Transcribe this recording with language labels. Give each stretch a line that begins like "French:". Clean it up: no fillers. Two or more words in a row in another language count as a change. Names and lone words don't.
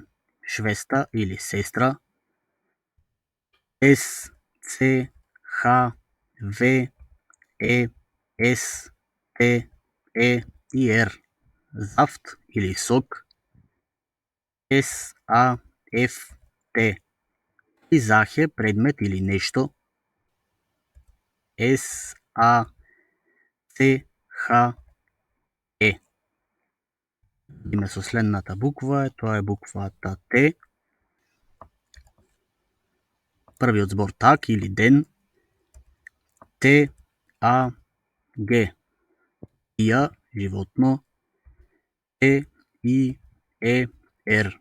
Macedonian: Швеста или сестра. S-C-H-V-E-S-T-E-R. Зафт или сок. S-A-F-T. Изахе предмет или нешто.
German: S-A-C-H-E.
Macedonian: Име со следната буква, тоа е буквата Т. Првиот збор так или ден.
German: Т-А-Г.
Macedonian: Тија, животно. Т-И-Е-Р.